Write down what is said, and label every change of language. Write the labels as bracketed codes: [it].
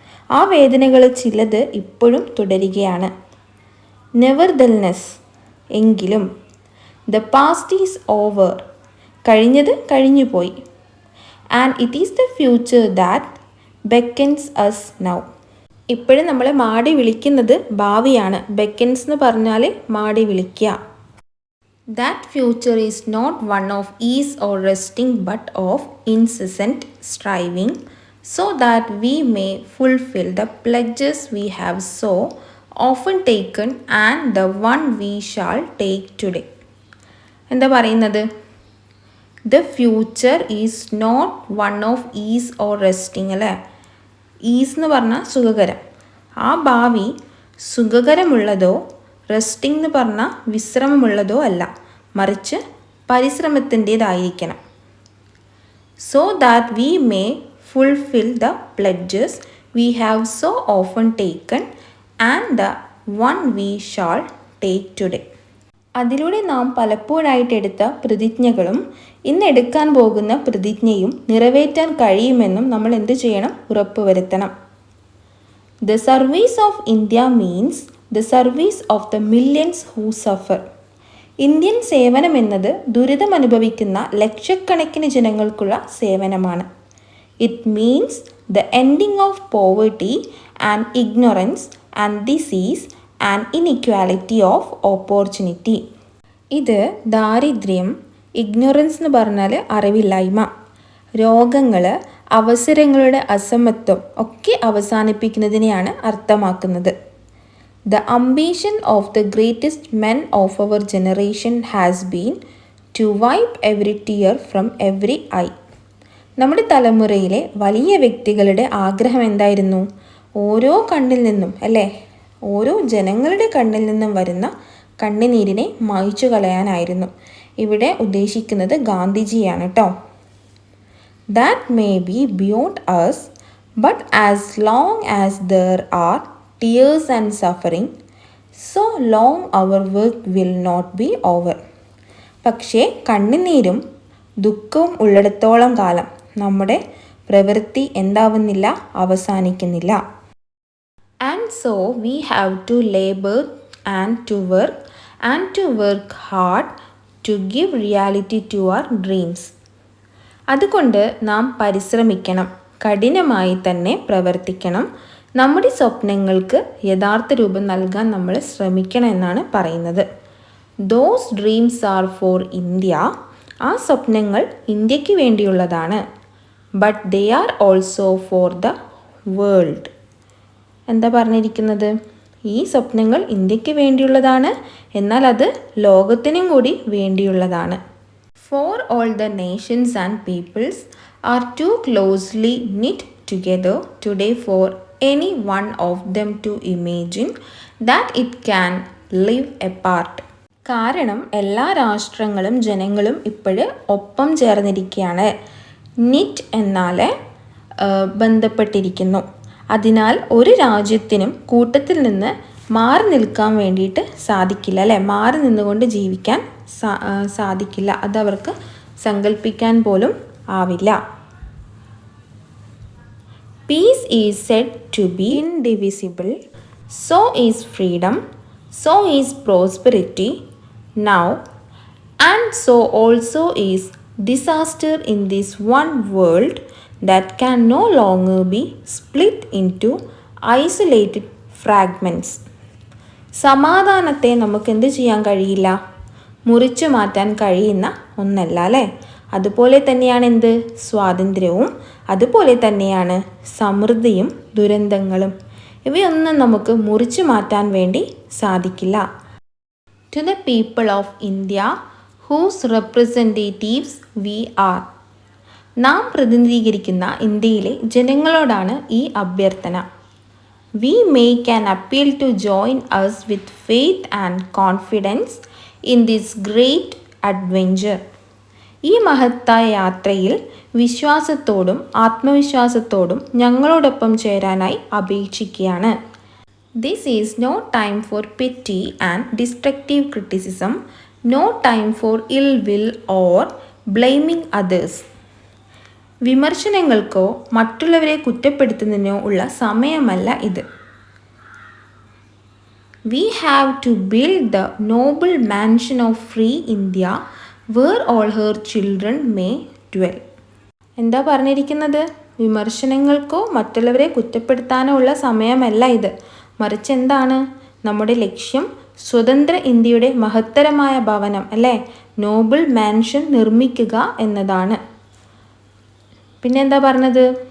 [ml] ആ വേദനകൾ ചിലത് ഇപ്പോഴും തുടരുകയാണ്. നെവർദൽനെസ്, എങ്കിലും. [en] the past is over, [ml] കഴിഞ്ഞത് കഴിഞ്ഞുപോയി. [en] And it is the future that beckons us now. [ml] ഇപ്പോഴും നമ്മളെ മാടി വിളിക്കുന്നത് ഭാവിയാണ്. ബെക്കൻസ് എന്ന് പറഞ്ഞാൽ മാടി വിളിക്കുക. [en] That future is not one of ease or resting but of incessant striving, so that we may fulfill the pledges we have so often taken and the one we shall take today. [ml] എന്താ പറയുന്നത്? [en] The future is not one of ease or resting, [ml] അല്ലേ. Is എന്ന് പറഞ്ഞാൽ സുഖകരം. ആ ഭാവി സുഖകരമുള്ളതോ resting എന്ന് പറഞ്ഞാൽ വിശ്രമമുള്ളതോ അല്ല, മറിച്ച് പരിശ്രമത്തിൻ്റേതായിരിക്കണം. [en] so that we may fulfill the pledges we have so often taken and the one we shall take today. [ml] അതിലൂടെ നാം പലപ്പോഴായിട്ട് എടുത്ത പ്രതിജ്ഞകളും ഇന്ന് എടുക്കാൻ പോകുന്ന പ്രതിജ്ഞയും നിറവേറ്റാൻ കഴിയുമെന്നും നമ്മൾ എന്ത് ചെയ്യണം? ഉറപ്പുവരുത്തണം. [en] The service of India means the service of the millions who suffer. [ml] Indian സേവനം എന്നത് ദുരിതം അനുഭവിക്കുന്ന ലക്ഷക്കണക്കിന് ജനങ്ങൾക്കുള്ള സേവനമാണ്. [en] It means the ending of poverty and ignorance and disease and inequality of opportunity. [ml] ഇത് ദാരിദ്ര്യം, ഇഗ്നോറൻസ് എന്ന് പറഞ്ഞാൽ അറിവില്ലായ്മ, രോഗങ്ങൾ, അവസരങ്ങളുടെ അസമത്വം ഒക്കെ അവസാനിപ്പിക്കുന്നതിനെയാണ് അർത്ഥമാക്കുന്നത്. [en] The ambition of the greatest men of our generation has been to wipe every tear from every eye. [ml] നമ്മുടെ തലമുറയിലെ വലിയ വ്യക്തികളുടെ ആഗ്രഹം എന്തായിരുന്നു? ഓരോ കണ്ണിൽ നിന്നും ഓരോ ജനങ്ങളുടെ കണ്ണിൽ നിന്നും വരുന്ന കണ്ണുനീരിനെ മായ്ച്ചു കളയാനായിരുന്നു. ഇവിടെ ഉദ്ദേശിക്കുന്നത് ഗാന്ധിജിയാണ് കേട്ടോ. [en] That may be beyond us, but as long as there are tears and suffering, so long our work will not be over. [ml] പക്ഷേ കണ്ണുനീരും ദുഃഖവും ഉള്ളിടത്തോളം കാലം നമ്മുടെ പ്രവൃത്തി എന്താവുന്നില്ല? അവസാനിക്കുന്നില്ല. [en] And so we have to labor and to work hard to give reality to our dreams. [ml] അതുകൊണ്ട് നാം പരിശ്രമിക്കണം, കഠിനമായി തന്നെ പ്രവർത്തിക്കണം, നമ്മുടെ സ്വപ്നങ്ങൾക്ക് യഥാർത്ഥ രൂപം നൽകാൻ നമ്മൾ ശ്രമിക്കണം എന്നാണ് പറയുന്നത്. [en] Those dreams are for India. [ml] ആ സ്വപ്നങ്ങൾ ഇന്ത്യക്ക് വേണ്ടിയുള്ളതാണ്. [en] But they are also for the world. [ml] എന്താ പറഞ്ഞിരിക്കുന്നത്? ഈ സ്വപ്നങ്ങൾ ഇന്ത്യക്ക് വേണ്ടിയുള്ളതാണ്, എന്നാൽ അത് ലോകത്തിനും കൂടി വേണ്ടിയുള്ളതാണ്. [en] For all the nations and peoples are too closely knit together today for any one of them to imagine that it can live apart. [ml] കാരണം എല്ലാ രാഷ്ട്രങ്ങളും ജനങ്ങളും ഇപ്പോഴും ഒപ്പം ചേർന്നിരിക്കുകയാണ്. നിറ്റ് എന്നാൽ ബന്ധപ്പെട്ടിരിക്കുന്നു. അതിനാൽ ഒരു രാജ്യത്തിനും കൂട്ടത്തിൽ നിന്ന് മാറി നിൽക്കാൻ വേണ്ടിയിട്ട് സാധിക്കില്ല, മാറി നിന്നുകൊണ്ട് ജീവിക്കാൻ സാധിക്കില്ല. അതവർക്ക് സങ്കല്പിക്കാൻ പോലും ആവില്ല. [en] Peace is said to be indivisible. So is freedom. So is prosperity now. And so also is disaster in this one world that can no longer be split into isolated fragments. [ml] സമാധാനത്തെ നമുക്ക് എന്ത് ചെയ്യാൻ കഴിയില്ല? മുറിച്ചു മാറ്റാൻ കഴിയുന്ന ഒന്നല്ല. അതുപോലെ തന്നെയാണ് എന്ത്? സ്വാതന്ത്ര്യവും. അതുപോലെ തന്നെയാണ് സമൃദ്ധിയും ദുരന്തങ്ങളും. ഇവയൊന്നും നമുക്ക് മുറിച്ചു മാറ്റാൻ വേണ്ടി സാധിക്കില്ല. [en] To the people of India whose representatives we are. [ml] നാം പ്രതിനിധീകരിക്കുന്ന ഇന്ത്യയിലെ ജനങ്ങളോടാണ് ഈ അഭ്യർത്ഥന. [en] We make an appeal to join us with faith and confidence in this great adventure. [ml] ഈ മഹത്തായ യാത്രയിൽ വിശ്വാസത്തോടും ആത്മവിശ്വാസത്തോടും ഞങ്ങളോടൊപ്പം ചേരാനായി അപേക്ഷിക്കുകയാണ്. [en] This is no time for petty and destructive criticism, no time for ill will or blaming others. [ml] വിമർശനങ്ങൾക്കോ മറ്റുള്ളവരെ കുറ്റപ്പെടുത്തുന്നതിനോ ഉള്ള സമയമല്ല ഇത്. [en] We have to build the noble mansion of free India where all her children may dwell. [ml] എന്താ പറഞ്ഞിരിക്കുന്നത്? വിമർശനങ്ങൾക്കോ മറ്റുള്ളവരെ കുറ്റപ്പെടുത്താനോ ഉള്ള സമയമല്ല ഇത്. മറിച്ച് എന്താണ് നമ്മുടെ ലക്ഷ്യം? സ്വതന്ത്ര ഇന്ത്യയുടെ മഹത്തരമായ ഭവനം നോബിൾ മാൻഷൻ നിർമ്മിക്കുക എന്നതാണ്. പിന്നെ എന്താ പറഞ്ഞത്?